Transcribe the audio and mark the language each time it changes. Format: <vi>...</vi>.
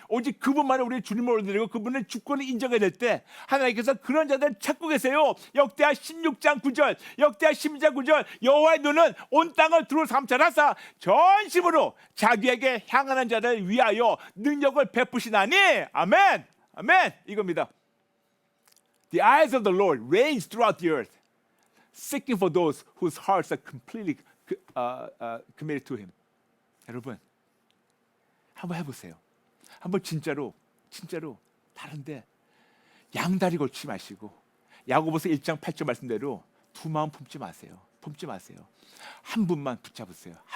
<ko>오직 그분만을 우리의 주님을 올려드리고 그분의 주권을 인정해야 될 때 하나님께서 그런 자들을 찾고 계세요. 역대하 16장 9절 역대하 12장 9절 여호와의 눈은 온 땅을 두루 삼천하사 전심으로 자기에게 향하는 자를 위하여 능력을 베푸시나니. 아멘 아멘. 이겁니다.</ko> <en>The eyes of the Lord range throughout the earth seeking for those whose hearts are completely committed to Him.</en> <ko>여러분 한번 해보세요. 한번 진짜로 다른데 양다리 걸치 마시고 야고보서 1장 8절 말씀대로 두 마음 품지 마세요. 한 분만 붙잡으세요.</ko>